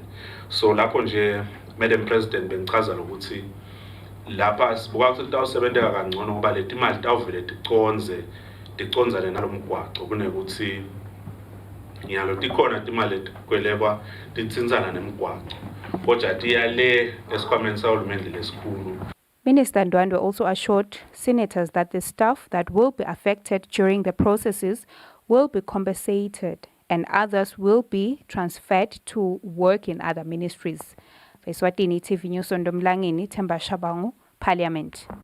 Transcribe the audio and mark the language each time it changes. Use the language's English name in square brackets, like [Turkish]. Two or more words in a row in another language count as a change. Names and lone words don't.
[Swati] So lapho nje Madam President bengichaza ukuthi lapha sibuka ukuthi tawusebenzeka kangcono ngoba leti mali tawuvele ticonzane nalomgwaqo kunekuthi ngiyalo tikhona timali tikwelekwa titsintsana nemgwaqo kodwa tiyale esikhwameni sahulumende lesikhulu. [English] Minister Ndwandwe also assured senators that the staff that will be affected during the processes will be compensated and others will be transferred to work in other ministries. Eswatini TV News Ndomlangeni, Themba Shabangu, Parliament.